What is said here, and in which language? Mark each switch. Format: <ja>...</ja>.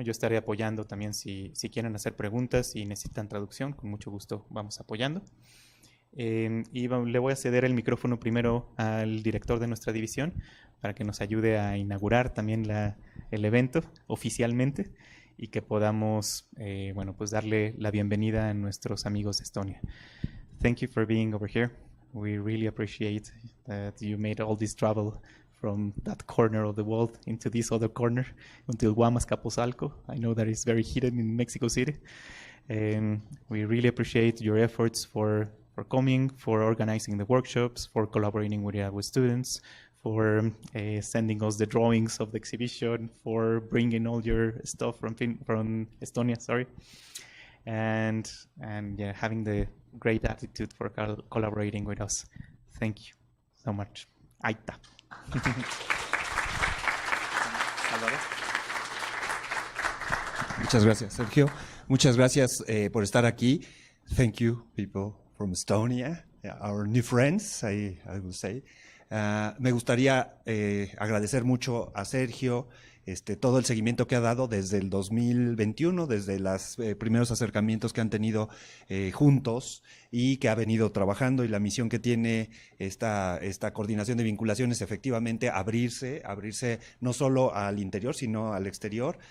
<es>Yo estaré apoyando también si quieren hacer preguntas y necesitan traducción, con mucho gusto vamos apoyando. Y le voy a ceder el micrófono primero al director de nuestra división para que nos ayude a inaugurar también el evento oficialmente y que podamos bueno, pues darle la bienvenida a nuestros amigos de Estonia.</es> <en>Thank you for being over here. We really appreciate that you made all this travel from that corner of the world into this other corner until Guamas, Capozalco. I know that it's very heated in Mexico City. We really appreciate your efforts for coming, for organizing the workshops, for collaborating with our students, for sending us the drawings of the exhibition, for bringing all your stuff from Estonia, sorry, and yeah, having the great attitude for collaborating with us. Thank you so much. Aita.</en> <es>Muchas gracias, Sergio. Muchas gracias por estar aquí.</es> <en>Thank you, people from Estonia, our new friends, I will say.</en> <es>Me gustaría agradecer mucho a Sergio todo el seguimiento que ha dado desde el 2021, desde los primeros acercamientos que han tenido juntos y que ha venido trabajando, y la misión que tiene esta coordinación de vinculaciones, efectivamente abrirse no solo al interior sino al exterior.</es>